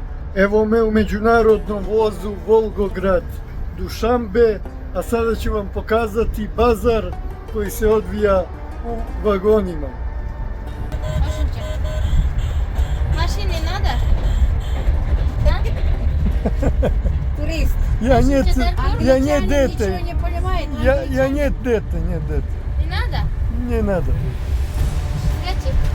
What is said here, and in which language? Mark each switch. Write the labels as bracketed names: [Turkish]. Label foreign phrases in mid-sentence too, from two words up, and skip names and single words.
[Serbian] Evo me u međunarodnom vozu Volgograd Dušanbe, a sada ću vam pokazati bazar koji se odvija u vagonima. [Russian] Машины надо? Да? Турист. Я не Англичане дете. ничего не понимает. Я не дете, не дете. Не надо? Не надо. Эти?